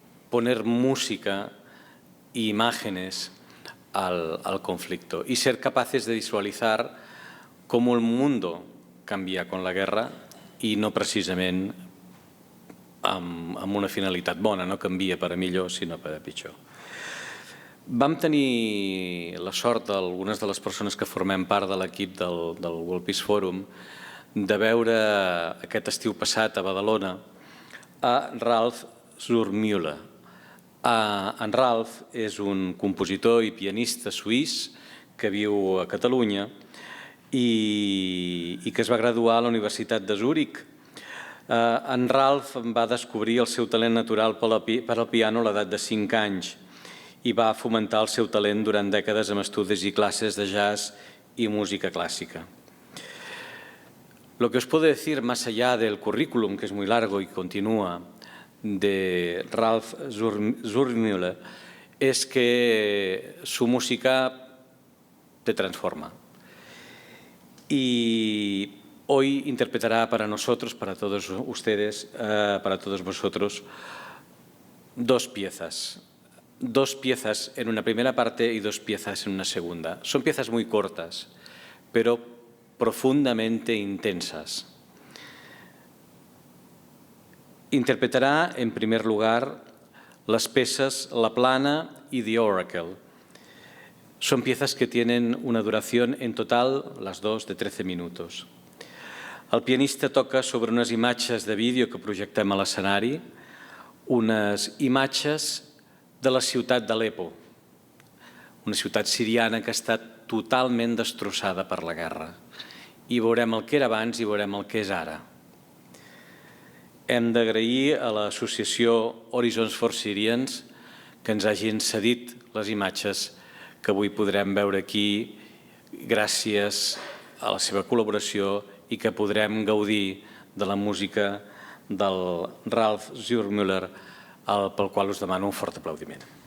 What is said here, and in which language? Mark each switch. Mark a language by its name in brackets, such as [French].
[Spanish] poner música e imágenes al conflicto y ser capaces de visualizar cómo el mundo canvia con la guerra i no precisament amb una finalitat bona, no canvia per a millor sinó per a pitjor. [Catalan] Vam tenir la sort, algunes de les persones que formem part de l'equip del World Peace Forum, de veure aquest estiu passat a Badalona a Ralf Zurmüller. En Ralf és un compositor i pianista suís que viu a Catalunya i que es va graduar a la Universitat de Zúrich. En Ralf va descobrir el seu talent natural per al piano a l'edat de 5 anys i va fomentar el seu talent durant dècades amb estudis i classes de jazz i música clàssica. [Spanish] Lo que os puedo decir, más allá del currículum, que es muy largo y continúa, de Ralf Zuermüller, es que su música te transforma. Y hoy interpretará para nosotros, para todos ustedes, para todos vosotros, dos piezas. Dos piezas en una primera parte y dos piezas en una segunda. Son piezas muy cortas, pero profundamente intensas. Interpretará, en primer lugar, las peces La Plana y The Oracle. Son piezas que tienen una duración en total, las dos, de 13 minutos. [Catalan] El pianista toca sobre unes imatges de vídeo que projectem a l'escenari, unes imatges de la ciutat d'Alepo, una ciutat siriana que ha estat totalment destrossada per la guerra. I veurem el que era abans i veurem el que és ara. Hem d'agrair a l'associació Horizons for Syrians que ens hagin cedit les imatges que avui podrem veure aquí gràcies a la seva col·laboració i que podrem gaudir de la música del Ralf Zuermüller, pel qual us demano un fort aplaudiment.